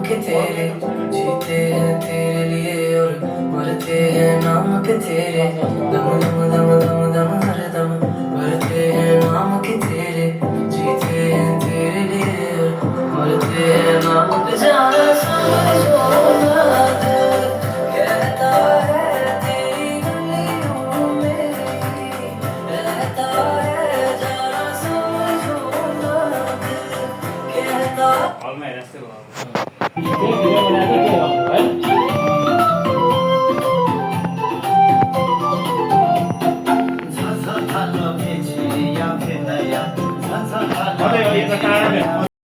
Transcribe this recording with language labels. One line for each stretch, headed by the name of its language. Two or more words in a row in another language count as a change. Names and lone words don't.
Hindi: के तेरे जीते हैं तेरे लिए और मरते हैं नाम के तेरे दम दम दम दम दम हर दम भरते हैं नाम के तेरे जीते हैं तेरे लिए और मरते हैं नाम के जाना समझो ना दिल कहता है तेरी गलियों में रहता है जाना समझो ना दिल कहता
Nepali: हलमा हेरे जस्तै भयो त्यो भिडियो बनाएको के गर्नु है यो त टाढा